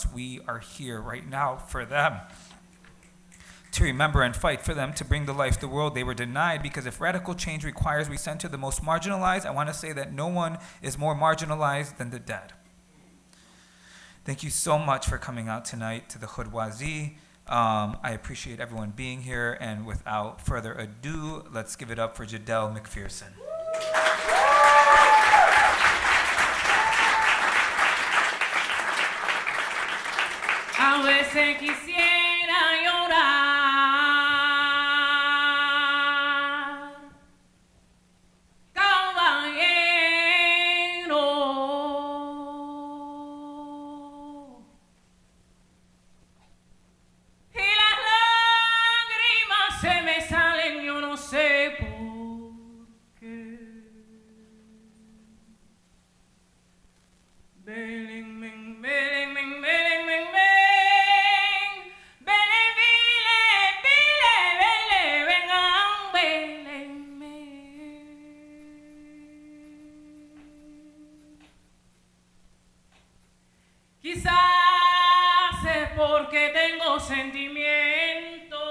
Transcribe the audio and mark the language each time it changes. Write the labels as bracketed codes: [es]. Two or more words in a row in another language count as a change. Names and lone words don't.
[en] We are here right now for them. To remember and fight for them to bring to life the world they were denied, because if radical change requires we center the most marginalized, I want to say that no one is more marginalized than the dead. Thank you so much for coming out tonight to the Hoodoisie. I appreciate everyone being here, and without further ado, let's give it up for Jadele McPherson. [es] A veces quisiera llorar, caballero, y las lágrimas se me salen, yo no sé por qué. Belen, men, belen, men, belen, men, men. Quizás es porque tengo sentimiento.